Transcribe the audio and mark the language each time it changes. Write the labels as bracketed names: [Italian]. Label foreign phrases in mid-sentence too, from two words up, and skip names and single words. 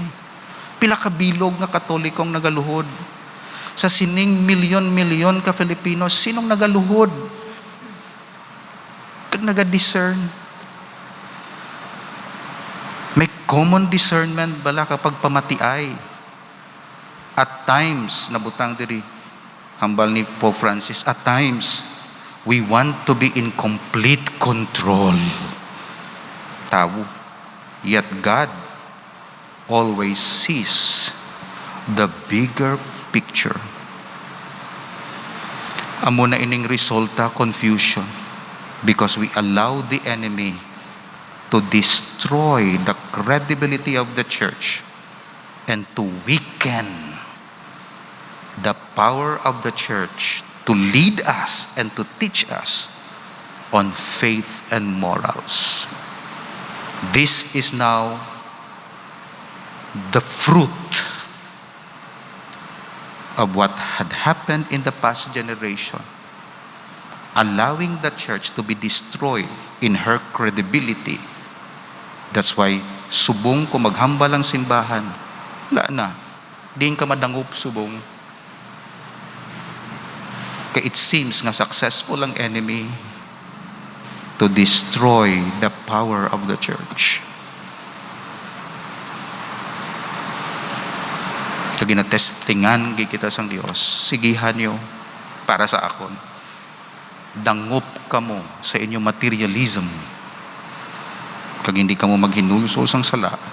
[Hiligaynon] Pila ka bilog nga Katolikong nagaluhod? Sa sining milyon-milyon ka Filipinos, sinong nagaluhod? Kag naga-discern. May common discernment bala kapag pamatiay. At times, nabutang diri, hambal ni Pope Francis, [English] at times, we want to be in complete control. [Hiligaynon] Tawo. [English] Yet God always sees the bigger picture. [Hiligaynon] Amo na ining resulta, [English] confusion, because we allow the enemy to destroy the credibility of the church and to weaken the power of the church to lead us and to teach us on faith and morals. This is now the fruit of what had happened in the past generation, allowing the church to be destroyed in her credibility. That's why [Hiligaynon] subong ko maghambal ang simbahan, wala na, diin ka madangup subong. [English] Kaya it seems nga successful ang enemy to destroy the power of the church. [Hiligaynon] Kaya ginatestingan kita sang Dios, sigihan niyo para sa akon. Dangup kamo sa inyong materialism. Kag hindi kamo maghinulsol sang sala.